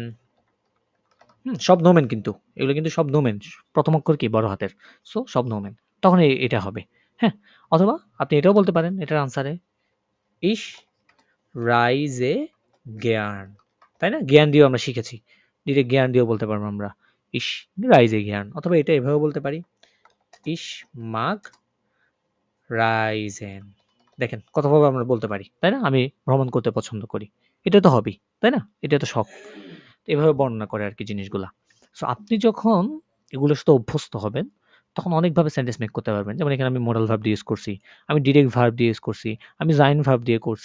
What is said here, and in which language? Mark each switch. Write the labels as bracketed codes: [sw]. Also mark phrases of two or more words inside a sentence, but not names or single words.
[bn] সব নোমেন, কিন্তু এগুলো কিন্তু সব নোমেন, প্রথম অক্ষর কি বড় হাতের, সো সব নোমেন, তখন এটা হবে। হ্যাঁ, অথবা আপনি এটাও বলতে পারেন এটার আনসারে [de] ich reise gern, [bn] তাই না? জ্ঞান দিয়েও আমরা শিখেছি, ডিরেক্ট জ্ঞান দিয়েও বলতে পারবো আমরা [de] ich reise gern। [bn] অথবা এটা এভাবে বলতে পারি [de] ich mag reisen। [bn] দেখেন কতভাবে আমরা বলতে পারি, তাই না? আমি ভ্রমণ করতে পছন্দ করি, এটা তো হবি, তাই না? এটা তো শখ। এভাবে বর্ণনা করে আর কি জিনিসগুলা। সো আপনি যখন এগুলোর সাথে অভ্যস্ত হবেন তখন অনেকভাবে সেন্টেন্স মেক করতে পারবেন। যেমন এখানে আমি মোডাল ভার্ব দিয়ে ইউজ করছি, আমি ডিরেক্ট ভার্ব দিয়ে ইউজ করছি, আমি জাইন ভার্ব দিয়ে করছি।